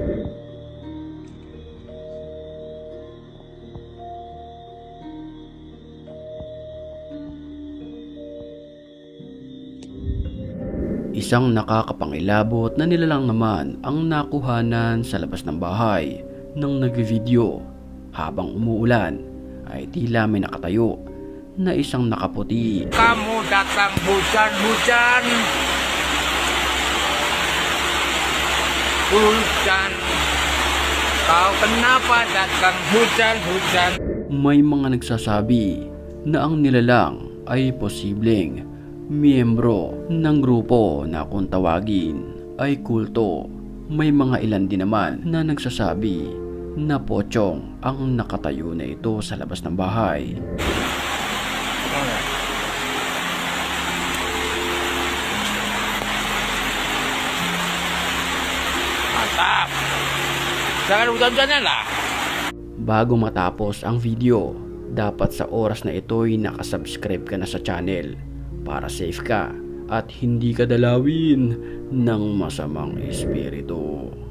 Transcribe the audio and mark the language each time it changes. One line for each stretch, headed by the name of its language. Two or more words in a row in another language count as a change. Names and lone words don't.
Filipino: Isang nakakapangilabot na nilalang naman ang nakuhanan sa labas ng bahay ng nagvi-video. Habang umuulan ay tila may nakatayo na isang nakaputi.
Malay: Kamu datang hujan-hujan, hujan, kau kenapa datang hujan-hujan?
Filipino: May mga nagsasabi na ang nilalang ay posibleng miyembro ng grupo na kung tawagin ay kulto. May mga ilan din naman na nagsasabi na pochong ang nakatayo na ito sa labas ng bahay.
Malay: Mantap! Jangan hujan-hujanan lah!
Filipino: Bago matapos ang video, dapat sa oras na ito'y nakasubscribe ka na sa channel para safe ka at hindi ka dalawin ng masamang espiritu.